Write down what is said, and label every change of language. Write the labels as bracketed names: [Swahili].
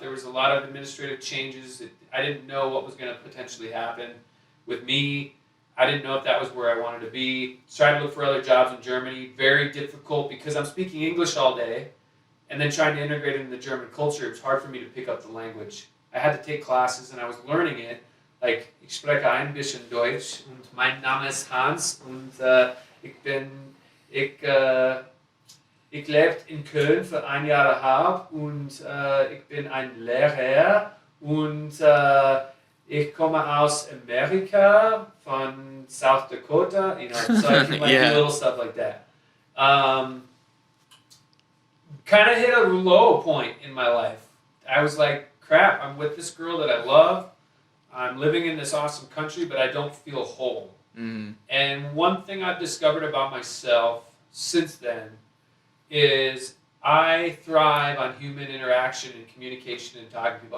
[English] There was a lot of administrative changes. I didn't know what was going to potentially happen with me. I didn't know if that was where I wanted to be. Tried to look for other jobs in Germany. Very difficult because I'm speaking English all day. and then trying to integrate it in the German culture, it was hard for me to pick up the language. I had to take classes, and I was learning it. [German] Like, ich spreche ein bisschen Deutsch, und mein Name ist Hans, und ich lebe in Köln für 1 Jahr und ich bin ein Lehrer, und ich komme aus Amerika, von South Dakota, [English] so I can do little stuff like that. Kind of hit a low point in my life. I was like, crap, I'm with this girl that I love. I'm living in this awesome country, but I don't feel whole. Mm. And one thing I've discovered about myself since then is I thrive on human interaction and communication and talking to people.